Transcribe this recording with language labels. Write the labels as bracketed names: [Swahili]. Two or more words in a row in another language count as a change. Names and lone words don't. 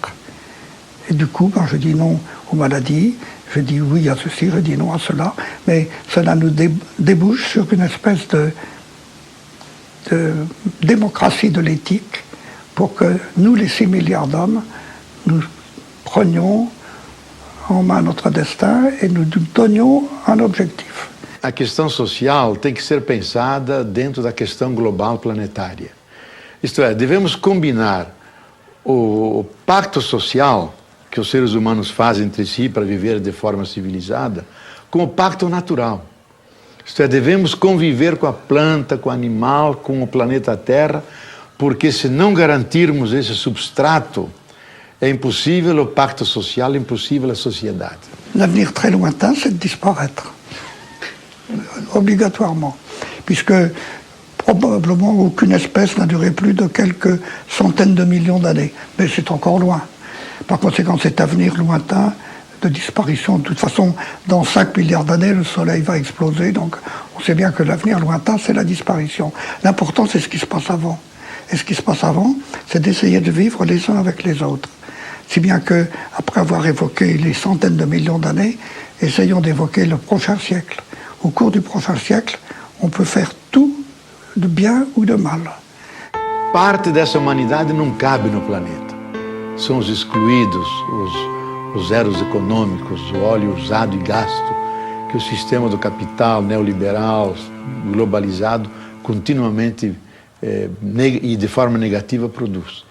[French] Et du coup, quand je dis non aux maladies, je dis oui à ceci, je dis non à cela, mais cela nous débouche sur une espèce de démocratie de l'éthique pour que nous, les 6 milliards d'hommes, nous prenions en main notre destin et nous donnions un objectif. [Portuguese] A questão social tem que ser pensada dentro da questão global planetária. Isto é, devemos combinar o pacto social que os seres humanos fazem entre si para viver de forma civilizada com o pacto natural. Isto é, devemos conviver com a planta, com o animal, com o planeta Terra, porque se não garantirmos esse substrato, é impossível o pacto social, é impossível a sociedade. [French] L'avenir très lointain, c'est de disparaître, obligatoirement, puisque probablement aucune espèce n'a duré plus de quelques centaines de millions d'années, mais c'est encore loin. Par conséquent, cet avenir lointain de disparition, de toute façon, dans 5 milliards d'années, le Soleil va exploser, donc on sait bien que l'avenir lointain, c'est la disparition. L'important, c'est ce qui se passe avant. Et ce qui se passe avant, c'est d'essayer de vivre les uns avec les autres. Si bien que, après avoir évoqué les centaines de millions d'années, essayons d'évoquer le prochain siècle. Au cours du prochain siècle, on peut faire tout de bien ou de mal. [Portuguese] Parte dessa humanidade não cabe no planeta. São os excluídos, os zeros econômicos, o óleo usado e gasto, que o sistema do capital neoliberal, globalizado, continuamente e de forma negativa produz.